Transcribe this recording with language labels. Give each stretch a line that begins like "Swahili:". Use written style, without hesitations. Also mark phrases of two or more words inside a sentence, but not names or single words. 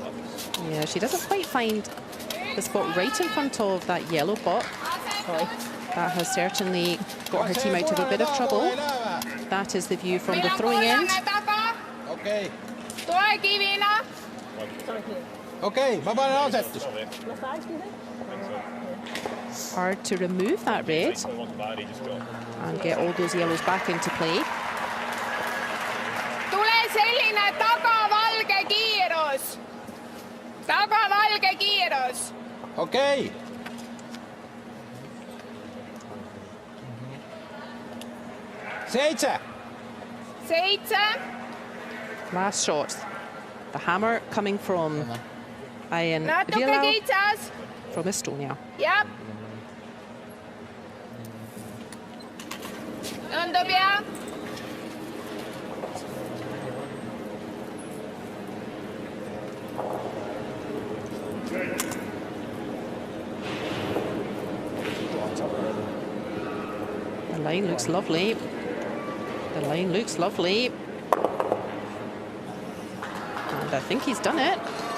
English: Yeah, she doesn't quite find the spot right in front of that yellow pot. Sorry. That has certainly got her team out of a bit of trouble. That is the view from the throwing end.
Estonian: Okei. Toekivina.
English: Sorry, clear.
Estonian: Okei, mä panen asetus.
English: Left side, do you think? Hard to remove that red and get all those yellows back into play.
Estonian: Tule selline tagavalge kiirus. Tagavalge kiirus. Okei. Seitse. 7.
English: Last shot. The hammer coming from Ian
Estonian: Natuke Vilau kitsas.
English: from Estonia.
Estonian: Jah. Tundub jah.
English: The line looks lovely. The line looks lovely. And I think he's done it.